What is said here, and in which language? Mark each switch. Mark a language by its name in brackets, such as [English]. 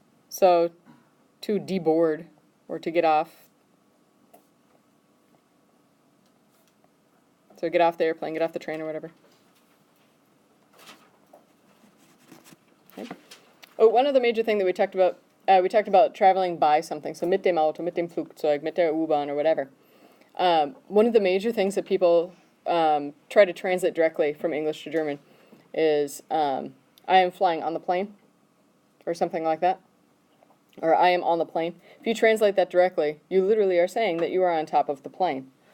[English] So, to deboard, or to get off. So get off the airplane, get off the train, or whatever. Okay. Oh, one other major thing that we talked about traveling by something. [German] So mit dem Auto, mit dem Flugzeug, mit der U-Bahn, [English] or whatever. One of the major things that people try to translate directly from English to German is I am flying on the plane, or something like that. Or I am on the plane. If you translate that directly, you literally are saying that you are on top of the plane.